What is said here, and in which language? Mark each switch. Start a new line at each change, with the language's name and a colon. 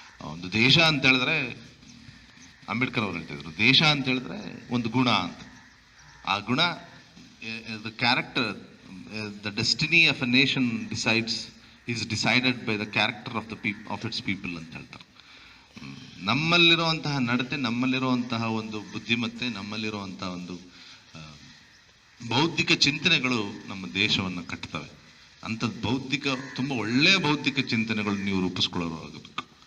Kannada: ಒಂದು ದೇಶ ಅಂತ ಹೇಳಿದ್ರೆ ಅಂಬೇಡ್ಕರ್ ಅವರು ಹೇಳ್ತಿದ್ರು, ದೇಶ ಅಂತ ಹೇಳಿದ್ರೆ ಒಂದು ಗುಣ ಅಂತ. ಆ ಗುಣ, character
English: the destiny of a nation is decided by the character of its people
Kannada: ಅಂತ ಹೇಳ್ತಾರೆ. ನಮ್ಮಲ್ಲಿರುವಂತಹ ನಡತೆ, ನಮ್ಮಲ್ಲಿರುವಂತಹ ಒಂದು ಬುದ್ಧಿಮತ್ತೆ, ನಮ್ಮಲ್ಲಿರುವಂತಹ ಒಂದು ಬೌದ್ಧಿಕ ಚಿಂತನೆಗಳು ನಮ್ಮ ದೇಶವನ್ನು ಕಟ್ತವೆ. ಅಂಥದ್ದು ತುಂಬ ಒಳ್ಳೆಯ ಬೌದ್ಧಿಕ ಚಿಂತನೆಗಳು ನೀವು ರೂಪಿಸ್ಕೊಳ್ಳೋರಾಗಬೇಕು.